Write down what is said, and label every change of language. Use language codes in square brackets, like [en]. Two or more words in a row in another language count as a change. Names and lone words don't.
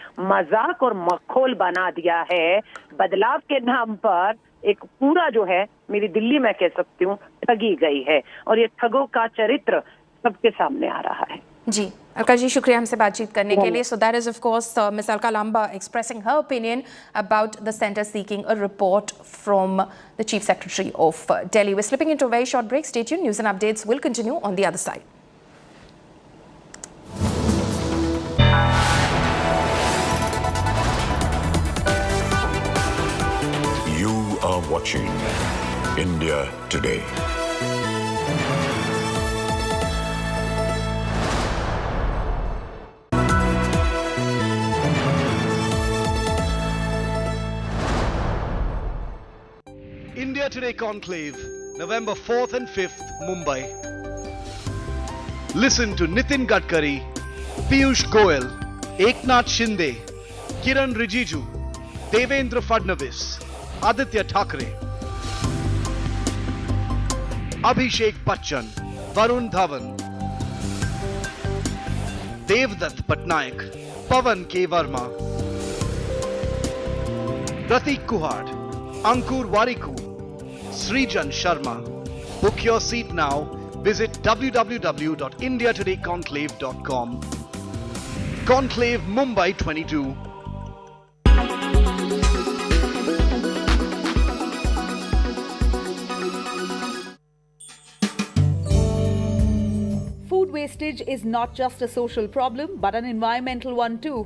[hi] मजाक और मखौल बना दिया है, बदलाव के नाम पर एक पूरा जो है मेरी दिल्ली में कह सकती हूँ ठगी गई है और ये ठगों का चरित्र सबके सामने आ रहा है। जी अलका जी, शुक्रिया हमसे बातचीत करने के लिए। [en] So that is of course Miss Alka Lamba expressing her opinion about the Centre seeking a report from the Chief Secretary of Delhi. We're slipping into a very short break. Stay tuned. News and updates will continue on the other side. You are watching India Today. India Today Conclave, November 4th and 5th, Mumbai. Listen to Nitin Gadkari, Piyush Goyal, Eknath Shinde, Kiran Rijiju, Devendra Fadnavis, Aditya Thackeray, Abhishek Bachchan, Varun Dhawan, Devdutt Patnaik, Pawan K. Verma, Pratik Kuhad, Ankur Wariku, Srijan Sharma. Book your seat now Visit www.indiatodayconclave.com. Conclave Mumbai 22. Food wastage is not just a social problem, but an environmental one too.